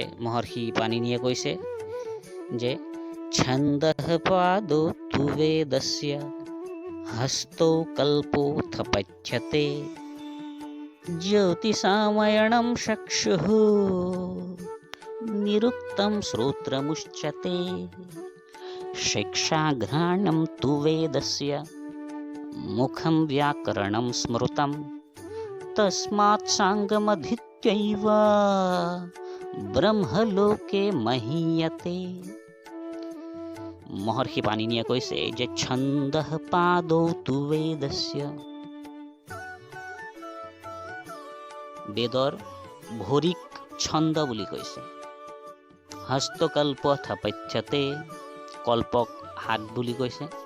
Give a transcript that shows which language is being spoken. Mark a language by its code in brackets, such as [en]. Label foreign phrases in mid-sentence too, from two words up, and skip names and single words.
[as] মহৰ্ষি পাণিনিয়ে কৈছে যে [sa] ছন্দঃ পাদ তু বেদস্য হস্তৌ কল্পোऽথ পচ্যতে জ্যোতিষাময়ণং চক্ষুঃ নিৰুক্তং শ্ৰোত্রমুচ্যতে शिक्षाघ्राणं तु वेदस्य मुखं व्याकरणं स्मृतं तस्मात् सांगमधीत्यैव ब्रह्मलोके महीयते। [as] महर्षि पाणिनिয়ে কৈছে যে [sa] ছন্দঃ পাদৌ তু বেদস্য, [as] বেদৰ ভৰিক ছন্দ বুলি কৈছে। [sa] হস্তকল্প থাপত্যতে, [as] কল্পক হাত বুলি কৈছে।